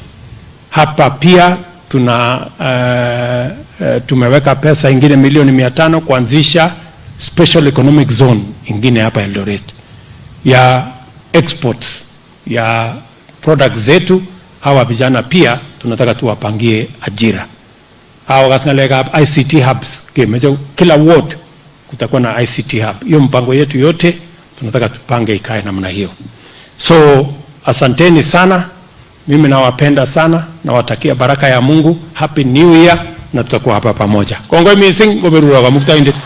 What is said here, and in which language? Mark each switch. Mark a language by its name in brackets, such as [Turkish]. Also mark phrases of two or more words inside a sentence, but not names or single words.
[Swahili] Hapa pia tumeweka pesa ingine milioni 500 kuanzisha [English] special economic zone [Swahili] ingine hapa Eldoret ya exports ya products zetu hawa vijana pia tunataka tuwapangie ajira. Hawa kasngalega [English] ICT hubs, [Swahili] kila ward kutakuwa na [English] ICT hub. [Swahili] Hiyo mpango yetu yote tunataka tupange ikae namna hiyo. So asanteni sana, mimi nawapenda sana, nawatakia baraka ya Mungu, [English] happy new year, [Swahili] na tutakuwa hapa pamoja. [Kalenjin] Kongoi mising goberura wa muktainde.